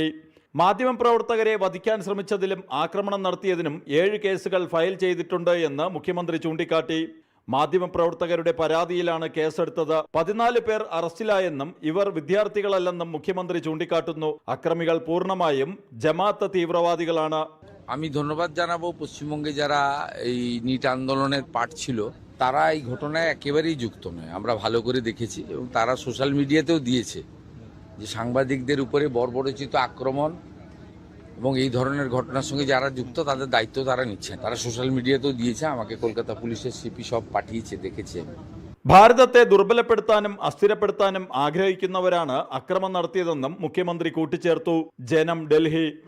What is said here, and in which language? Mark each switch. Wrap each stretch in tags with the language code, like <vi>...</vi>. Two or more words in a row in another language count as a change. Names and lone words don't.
<ml>മാധ്യമപ്രവർത്തകരെ വധിക്കാൻ ശ്രമിച്ചതിലും ആക്രമണം നടത്തിയതിനും 7 കേസുകൾ ഫയൽ ചെയ്തിട്ടുണ്ട് എന്ന് മുഖ്യമന്ത്രി ചൂണ്ടിക്കാട്ടി. മാധ്യമപ്രവർത്തകരുടെ പരാതിയിലാണ് കേസെടുത്തത്. 14 പേർ അറസ്റ്റിലായെന്നും ഇവർ വിദ്യാർത്ഥികളല്ലെന്നും മുഖ്യമന്ത്രി ചൂണ്ടിക്കാട്ടുന്നു. അക്രമികൾ പൂർണ്ണമായും ജമാഅത്ത് തീവ്രവാദികളാണ്.</ml> <bn>আমি ধন্যবাদ জানাবো পশ্চিমবঙ্গে যারা এই নিট আন্দোলনের পার্ট ছিল, তারা এই ঘটনায় একেবারেই যুক্ত নয়। আমরা ভালো করে দেখেছি এবং তারা সোশ্যাল মিডিয়াতেও দিয়েছে যে সাংবাদিকদের উপরে বর্বরোচিত আক্রমণ এবং এই ধরনের ঘটনার সঙ্গে যারা যুক্ত তাদের দায়িত্ব তারা নিচ্ছেন। তারা সোশ্যাল মিডিয়াতেও দিয়েছে, আমাকে কলকাতা পুলিশের CP সব পাঠিয়েছে, দেখেছি।</bn> <ml>ഭാരതത്തെ ദുർബലപ്പെടുത്താനും അസ്ഥിരപ്പെടുത്താനും ആഗ്രഹിക്കുന്നവരാണ് അക്രമം നടത്തിയതെന്നും മുഖ്യമന്ത്രി കൂട്ടിച്ചേർത്തു. ജനം, ഡൽഹി.</ml>